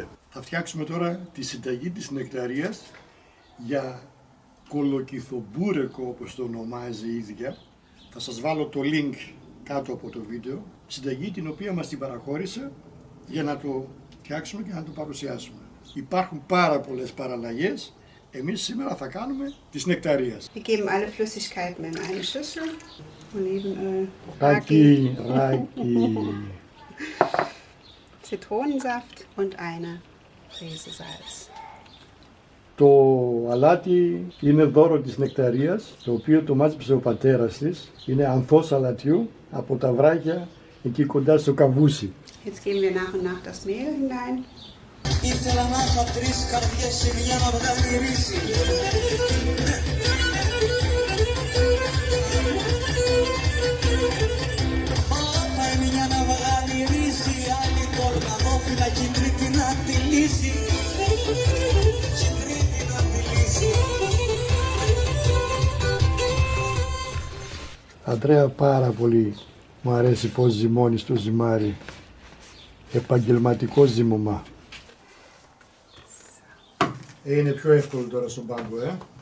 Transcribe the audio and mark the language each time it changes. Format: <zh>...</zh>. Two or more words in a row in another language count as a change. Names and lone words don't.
<el>Θα φτιάξουμε τώρα τη συνταγή της Νεκταρίας για κολοκυθομπούρεκο, όπως το ονομάζει η ίδια. Θα σας βάλω το link κάτω από το βίντεο, συνταγή την οποία μας την παραχώρησε για να το φτιάξουμε και να το παρουσιάσουμε. Υπάρχουν πάρα πολλές παραλλαγές. Εμείς σήμερα θα κάνουμε της Νεκταρίας.</el> <de>Wir geben alle Flüssigkeiten in eine Schüssel. Olivenöl,</de> <el>Ράκι.</el> <de>Zitronensaft und eine Prise Salz.</de> <el>Το αλάτι είναι δώρο της Νεκταρίας, το οποίο το μάζεψε ο πατέρας της. Είναι ανθός αλατιού από τα βράχια εκεί κοντά στο Καβούσι.</el> <de>Jetzt geben wir nach und nach das Mehl hinein.</de> <el>Ήθελα να είχα 3 καρδιές σε μια να βγάλει ρίση. Πάει μια να βγάλει ρίση, άλλη κορναδόφυλλα και η τρίτη να τη λύσει. Και η τρίτη να τη λύσει. Αντρέα, πάρα πολύ μου αρέσει πως ζυμώνεις το ζυμάρι. Επαγγελματικό ζύμωμα. Είναι πιο εύκολο τώρα στον πάγκο,</el>